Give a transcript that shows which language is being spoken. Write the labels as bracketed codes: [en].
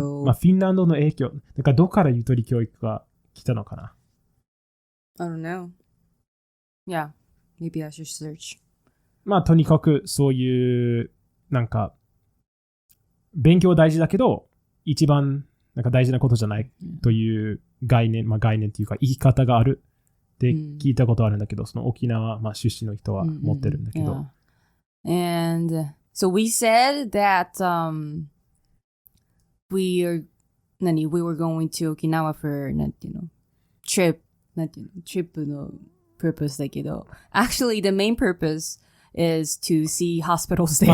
[ja] フィンランドの影響なんかどこからゆとり教育が来たのかな？ [en] I don't know. Yeah, maybe I should search. [ja] とにかくそういうなんか勉強大事だけど一番なんか大事なことじゃないという概念、概念というか言い方があるって聞いたことあるんだけど、その沖縄、出身の人は持ってるんだけど。 [en] And so we said that we are we were going to Okinawa for, [ja] なんていうの [en] trip, なんていうの trip の purpose だけど、actually the main purpose is to see hospitals there.